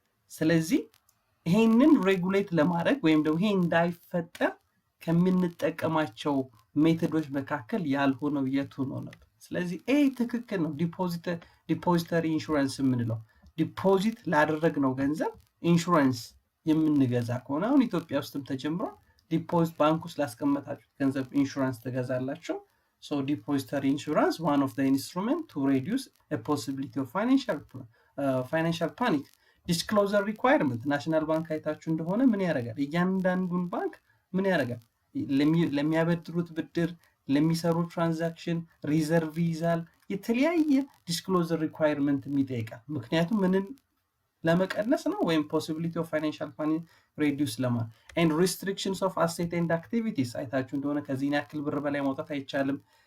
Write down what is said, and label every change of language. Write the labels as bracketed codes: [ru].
[am] ስለዚህ ይሄንን ሬጉሌት ለማድረግ ወይም ደግሞ ይሄ እንዳይፈጠር ከምንጠቀማቸው ሜቶዶች መካከል ያልሆነው የቱ ነው ነበር ስለዚህ ኤ ትክክል ነው ዲፖዚተሪ ኢንሹራንስ የምንለው ዲፖዚት ላደረግነው ገንዘብ ኢንሹራንስ የምንገዛ ከሆነ አሁን ኢትዮጵያ ውስጥም ተጀምሯል ዲፖዚት ባንክ ውስጥ ላስቀመጣችሁ ገንዘብ ኢንሹራንስ ተገዛላችሁ [en] So depository insurance, one of the instruments to reduce a possibility of financial panic. [am] ዲስክሎዘር ሪኳየርመንት ናሽናል ባንክ አይታችሁ እንደሆነ ምን ያደርጋል? እያንዳንዱን ባንክ ምን ያደርጋል? ለሚያበድሩት ብድር፣ ለሚሰሩ ትራንዛክሽን ሪዘርቭ ይዛል። የተለያየ ዲስክሎዘር ሪኳየርመንት የሚጠይቃል። ምክንያቱም ምንን ለመቀነስ ነው፣ ወይም [en] ፖሲቢሊቲ ኦፍ ፋይናንሻል ፓኒክ [am] ሬዲዩስ ለማለት። [en] ኤንድ ሪስትሪክሽንስ ኦፍ አሴት ኤንድ አክቲቪቲስ [am] አይታችሁ እንደሆነ ከዚህን ያክል ብር በላይ ማውጣት አይቻልም።